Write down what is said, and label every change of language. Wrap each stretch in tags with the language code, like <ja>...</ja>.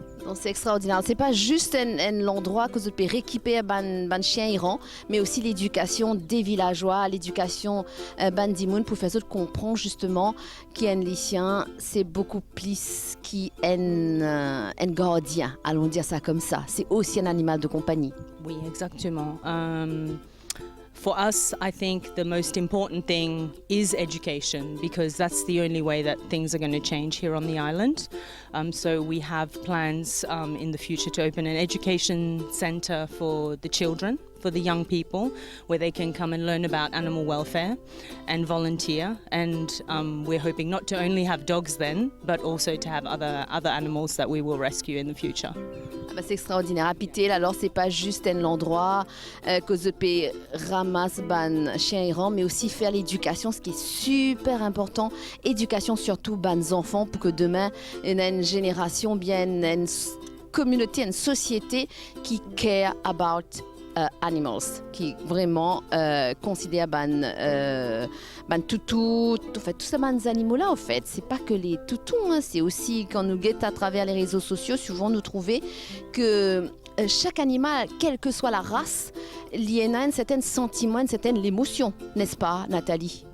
<fr>Donc c'est extraordinaire. C'est pas juste l'endroit que vous pouvez récupérer ban chien errant, mais aussi l'éducation des villageois, l'éducation bandimoun pour faire comprendre justement qu'un lycéen c'est beaucoup plus qu'un gardien. Allons dire ça comme ça. C'est aussi un animal de compagnie. Oui, exactement.</fr> <en>For us, I think the most important thing is education because that's the only way that things are going to change here on the island. So we have plans in the future to open an education centre for the children, for the young people, where they can come and learn about animal welfare and volunteer. And we're hoping not to only have dogs then, but also to have other animals that we will rescue in the future.</en> <fr>C'est extraordinaire. Happy Tail, alors c'est pas juste l'endroit que vous pouvez ramasser ban chien errant, mais aussi faire l'éducation, ce qui est super important. Éducation surtout ban enfants pour que demain il y ait une génération, bien une communauté, une société qui</fr> <en>care about animals,</en> <fr>qui vraiment considère ban toutou, en fait, tous ces animaux-là, en fait, c'est pas que les toutous, hein, c'est aussi quand nous guettons à travers les réseaux sociaux, souvent nous trouver que chaque animal, quelle que soit la race, il y a un certain sentiment, une certaine émotion, n'est-ce pas, Nathalie?</fr>